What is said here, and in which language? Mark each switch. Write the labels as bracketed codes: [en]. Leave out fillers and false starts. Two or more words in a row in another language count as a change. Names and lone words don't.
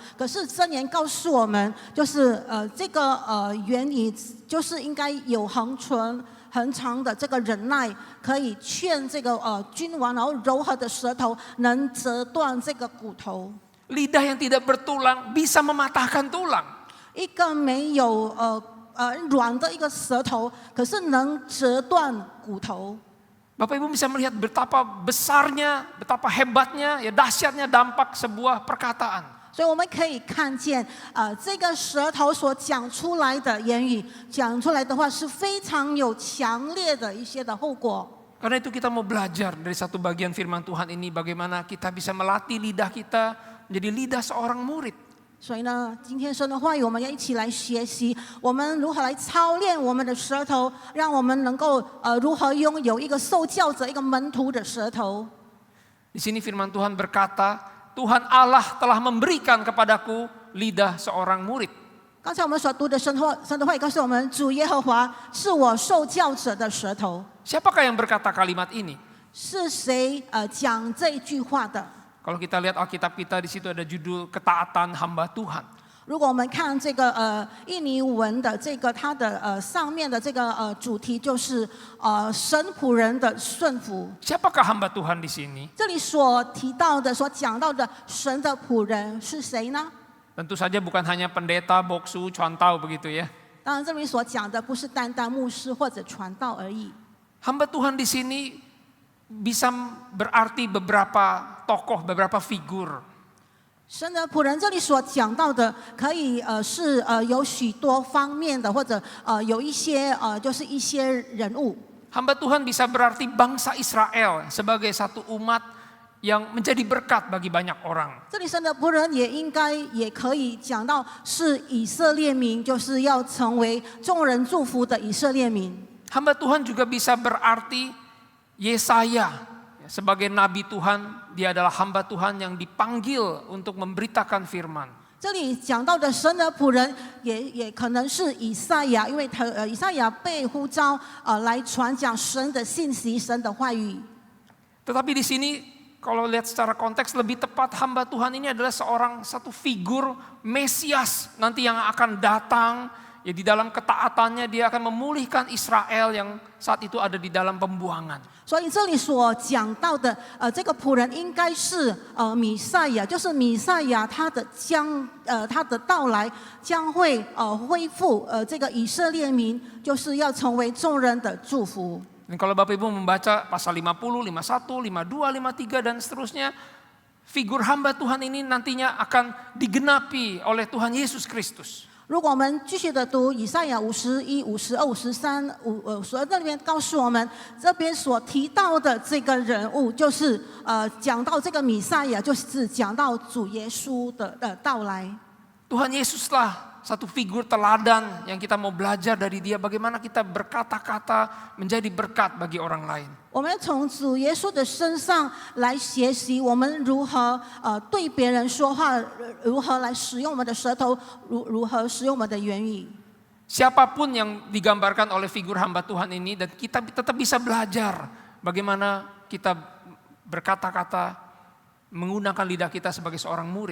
[zh] 可是箴言告诉我们，就是这个原理就是应该有恒长的这个忍耐，可以劝这个君王，然后柔和的舌头能折断这个骨头。 [id] Lidah yang tidak bertulang bisa mematahkan tulang. [zh] 一个没有软的一个舌头，可是能折断骨头。 [id] Bapak Ibu bisa melihat betapa besarnya, betapa hebatnya, ya dahsyatnya dampak sebuah perkataan. [zh] 所以我们可以看见，这个舌头所讲出来的言语，讲出来的话是非常有强烈的一些的后果。 [id] Karena itu kita mau belajar dari satu bagian firman Tuhan ini bagaimana kita bisa melatih lidah kita menjadi lidah seorang murid. [zh] 所以呢，今天神的话语，我们要一起来学习，我们如何来操练我们的舌头，让我们能够如何拥有一个受教者、一个门徒的舌头。 [id] Di sini firman Tuhan berkata, Tuhan Allah telah memberikan kepadaku lidah seorang murid. [zh] 刚才我们所读的神的话语告诉我们，主耶和华是我受教者的舌头。 [id] Siapakah yang berkata kalimat ini? [zh] 是谁讲这一句话的？ [id] Kalau kita lihat Alkitab kita di situ ada judul ketaatan hamba Tuhan. [zh] 如果我们看这个印尼文的这个它的上面的这个主题就是神仆人的顺服。 [id] Siapakah hamba Tuhan di sini? [zh] 这里所提到的、所讲到的神的仆人是谁呢？ [id] Tentu saja bukan hanya pendeta, boksu, cuantau begitu ya. [zh] 当然，这里所讲的不是单单牧师或者传道而已。 [id] Hamba Tuhan di sini bisa berarti beberapa tokoh, beberapa figur. [zh] 神的仆人这里所讲到的，可以是有许多方面的，或者有一些就是一些人物。 [id] Hamba Tuhan bisa berarti bangsa Israel sebagai satu umat yang menjadi berkat bagi banyak orang. [zh] 这里神的仆人也可以讲到是以色列民，就是要成为众人祝福的以色列民。 [id] Hamba Tuhan juga bisa berarti Yesaya sebagai nabi Tuhan, dia adalah hamba Tuhan yang dipanggil untuk memberitakan firman. [zh] 这里讲到的神的仆人也可能是以赛亚，因为以赛亚被呼召来传讲神的信息、神的话语。 [id] Tetapi di sini kalau lihat secara konteks lebih tepat hamba Tuhan ini adalah satu figur Mesias nanti yang akan datang Ya, di dalam ketaatannya dia akan memulihkan Israel yang saat itu ada di dalam pembuangan. [zh] 所以这里所讲到的，这个仆人应该是弥赛亚，就是弥赛亚他的到来将会恢复这个以色列民，就是要成为众人的祝福。 [id] Dan kalau Bapak Ibu membaca pasal 50, 51, 52, 53 dan seterusnya, figur hamba Tuhan ini nantinya akan digenapi oleh Tuhan Yesus Kristus. [zh] 如果我们继续的读以赛亚51、52、53、52这里面告诉我们，这边所提到的这个人物，就是讲到这个弥赛亚，就是讲到主耶稣的到来。 [id] Tuhan Yesuslah satu figur teladan yang kita mau belajar dari dia, bagaimana kita berkata-kata menjadi berkat bagi orang lain. [zh] 我们从主耶稣的身上来学习，我们如何对别人说话，如何来使用我们的舌头，如何使用我们的言语。 [id] Siapapun yang digambarkan oleh figur hamba Tuhan ini, dan kita tetap bisa belajar bagaimana kita berkata-kata menggunakan lidah kita sebagai seorang murid.